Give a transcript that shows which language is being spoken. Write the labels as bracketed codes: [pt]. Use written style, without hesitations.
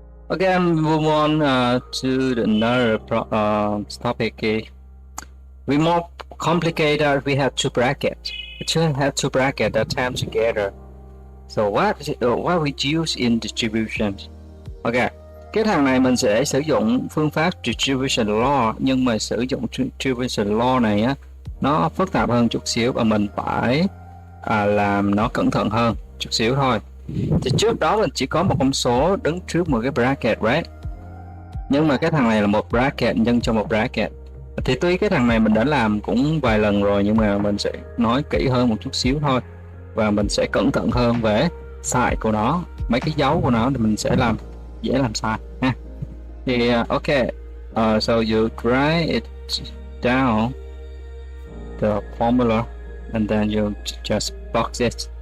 [en] Okay, and move on to another topic. We more complicated. We have two brackets. We should have two brackets that time together. So what we use in distribution? [vi] Okay, cái thằng này mình sẽ sử dụng phương pháp distribution law, nhưng mà sử dụng distribution law này á, nó phức tạp hơn chút xíu và mình phải làm nó cẩn thận hơn chút xíu thôi. Thì trước đó mình chỉ có một con số đứng trước một cái bracket, right? Nhưng mà cái thằng này là một bracket nhân cho một bracket. Thì tuy cái thằng này mình đã làm cũng vài lần rồi, nhưng mà mình sẽ nói kỹ hơn một chút xíu thôi. Và mình sẽ cẩn thận hơn về size của nó. Mấy cái dấu của nó thì mình sẽ dễ làm sai ha. [en] Thì ok, so you write it down, the formula, and then you just box it.